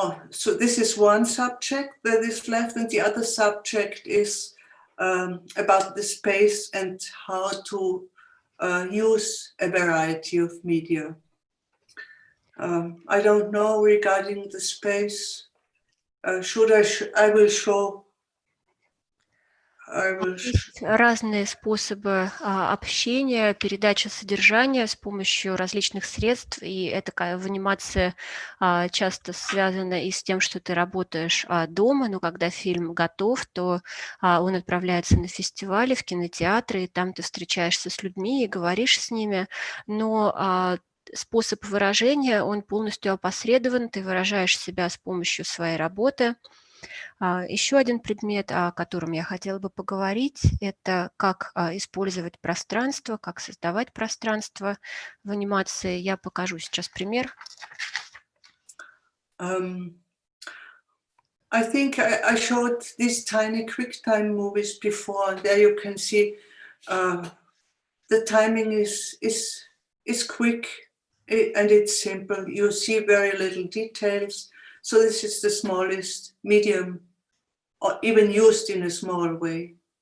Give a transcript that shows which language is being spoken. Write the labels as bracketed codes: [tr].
[en] So this is one subject that is left, and the other subject is about the space and how to use a variety of media. I don't know regarding the space. [ru] Есть разные способы общения, передачи содержания с помощью различных средств, и это в анимации часто связано и с тем, что ты работаешь дома, но когда фильм готов, то он отправляется на фестивали, в кинотеатры, и там ты встречаешься с людьми и говоришь с ними, но способ выражения, он полностью опосредован, ты выражаешь себя с помощью своей работы. Еще один предмет, о котором я хотела бы поговорить, это как использовать пространство, как создавать пространство в анимации. Я покажу сейчас пример. [en] I think I showed these tiny QuickTime movies before. There you can see the timing is quick and it's simple. You see very little details. So this is the smallest medium, or even used in a small way.